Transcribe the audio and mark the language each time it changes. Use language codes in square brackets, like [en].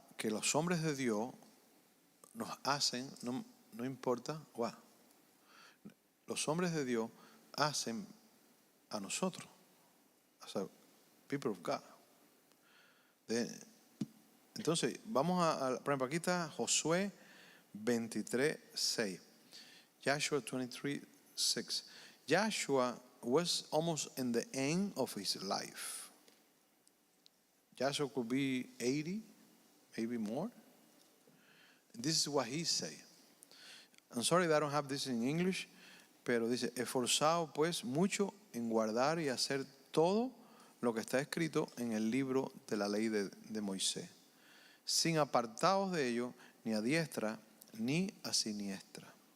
[es] que los hombres de Dios nos hacen, no importa, los hombres de Dios hacen a nosotros, [en] as a people of God. [es] Entonces, vamos por ejemplo, aquí está Josué 23:6. [en] Joshua 23:6. Joshua was almost in the end of his life. Joshua could be 80, maybe more. This is what he said. I'm sorry that I don't have this in English, [es] pero dice, esforzado pues mucho en guardar y hacer todo lo que está escrito en el libro de la ley de Moisés, sin apartados de ello, ni a diestra, ni a siniestra.